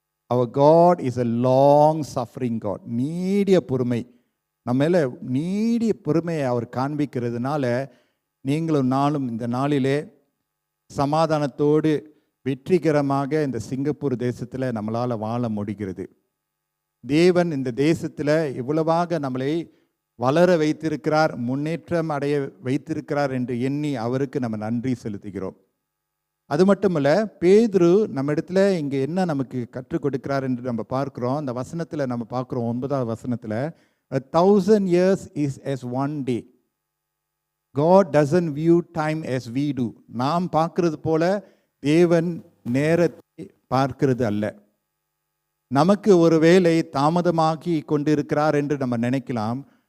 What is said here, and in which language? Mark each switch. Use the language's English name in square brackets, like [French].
[English] Our God is a long suffering God. [Tamil] நீடிய பொறுமை, நம்மேல நீடிய பொறுமையை அவர் காண்பிக்கிறதுனால நீங்களும் நானும் இந்த நாளிலே சமாதானத்தோடு வெற்றிகரமாக இந்த சிங்கப்பூர் தேசத்தில் நம்மளால் வாழ முடிகிறது. தேவன் இந்த தேசத்தில் இவ்வளவாக நம்மளை வளர வைத்திருக்கிறார், முன்னேற்றம் அடைய வைத்திருக்கிறார் என்று எண்ணி அவருக்கு நம்ம நன்றி செலுத்துகிறோம். அது மட்டுமல்ல, பேதுரு நம்ம இடத்துல இங்கே என்ன நமக்கு கற்றுக் கொடுக்கிறார் என்று நம்ம பார்க்குறோம். அந்த வசனத்தில் நம்ம பார்க்குறோம், 9வது வசனத்தில், [English] 1000 years is as one day. God doesn't view time as we do. [Tamil] நாம் பார்க்கிறது போல தேவன் நேரத்தை பார்க்கிறது அல்ல. நமக்கு ஒரு வேளை தாமதமாகி கொண்டிருக்கிறார் என்று நம்ம நினைக்கலாம்.